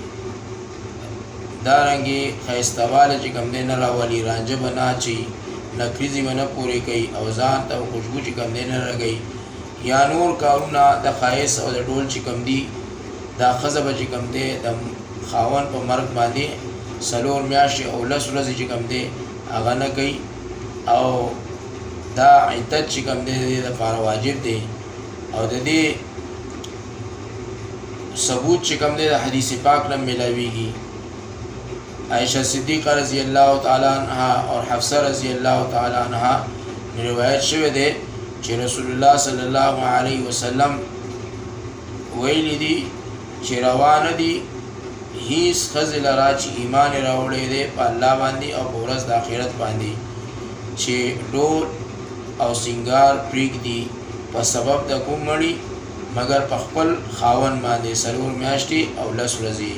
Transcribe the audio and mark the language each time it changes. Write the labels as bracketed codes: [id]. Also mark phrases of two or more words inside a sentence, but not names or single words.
[ps] دارنګې ښایستهواله چې کوم دی نه راولي، رانجه به نه اچوي، نکریزې به نه پورې کوي او ځان ته خوشبو چې کوم دی نه لګوي یا نور کارونه د ښایست او د ډول چې کوم دي دا ښځه به چې کوم دی د خاوند په مرګ باندې 4 میاشتې او 10 ورځې چې کوم دی هغه نه کوي او دا عدت چې کوم دی د دې لپاره واجب دی. او د دې ثبوت چې کوم دی د حدیث پاک نه ملاویږي. عائشہ صدیقہ [ar] رضی اللہ تعالی عنہ [ps] اور حفصہ [ar] رضی اللہ تعالی عنہ [ps] روایت شوه دی چې رسول الله [ar] صلی الله علیه وسلم [ps] ویلی دی چې روان دي هیڅ ښځې لره چې ایمان راوړی دی په الله باندې او په ورځ د آخرت باندې چې ډول او سنگار پرېږدي په سبب د کوم مړي مګر په خپل خاوند باندې 4 میاشتې او 10 ورځې.